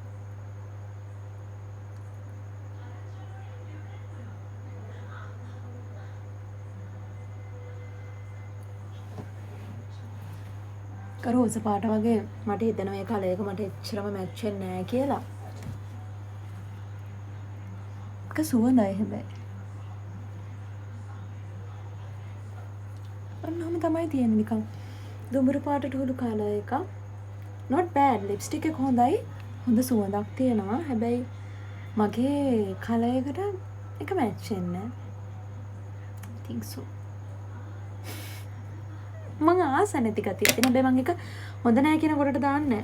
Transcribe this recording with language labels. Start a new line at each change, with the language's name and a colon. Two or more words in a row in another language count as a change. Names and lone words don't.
Sinhala: රෝස පාට වගේ මට හිතෙනවා මේ කලර් එක මට එච්චරම මැච් වෙන්නේ නැහැ කියලා. ඒක සුවඳයි හැබැයි. අන්නම තමයි තියෙන්නේ නිකන් දුඹුරු පාටට හුළු කලර් එක.
English: not bad.
Sinhala: ලිප්ස්ටික් එක හොඳයි. හොඳ සුවඳක් තියෙනවා. හැබැයි මගේ කලර් එකට ඒක මැච් වෙන්නේ නැහැ.
English: I think so.
Sinhala: මං ආස නැති ගතිය තියෙන. හැබැයි මං එක හොඳ නැහැ කියන කොටට දාන්නේ නැහැ.